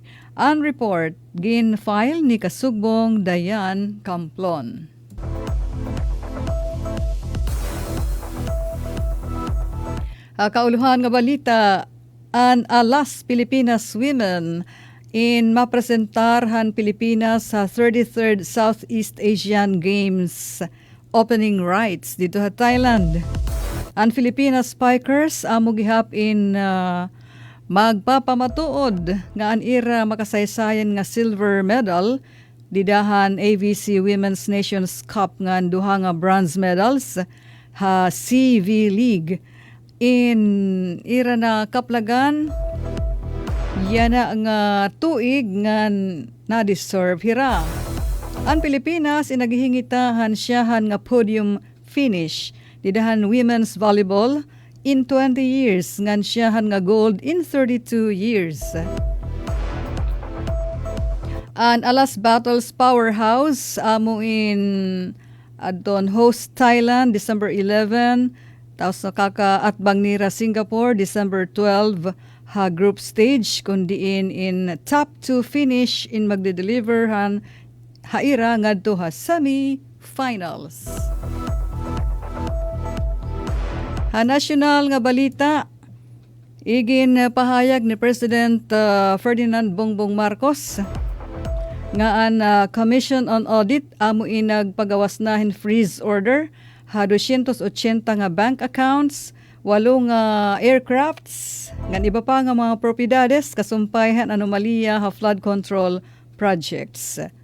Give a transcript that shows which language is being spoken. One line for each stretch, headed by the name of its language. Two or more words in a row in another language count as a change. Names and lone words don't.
Waray: Ang report gin file ni Kasugbong Dayan Camplon. Kauluhan nga balita, an Alas Pilipinas women in mapresentarhan Pilipinas sa 33rd Southeast Asian Games
English: opening rights
Waray: dito sa Thailand. Ang Filipinas Spikers amo gihap in magpapamatuod nga an ira makasaysayan nga
English: silver medal
Waray: didahan AVC Women's Nations Cup nga duha nga
English: bronze medals
Waray: ha CV League in ira na kaplagan yana nga tuig nga na-deserve hira. Ang Pilipinas inaghihingitahan siyahan nga
English: podium finish
Waray: didahan
English: women's volleyball
Waray: in 20 years ngan siyahan nga gold in 32 years. An Alas Battles Powerhouse amo in adton host Thailand December 11, tapos nakakaatbang nira Singapore December 12 ha
English: group stage
Waray: kundiin in
English: top 2 finish
Waray: in magde-deliver han haira ngadto ha semi-finals. Ha national nga balita, igin pahayag ni President Ferdinand Bongbong Marcos nga an Commission on Audit amo inagpagawas nahin
English: freeze order
Waray: ha 280 nga
English: bank accounts,
Waray: 8 nga aircrafts, ngan iba pa nga mga propiedades kasumpayhan anomalya ha
English: flood control projects.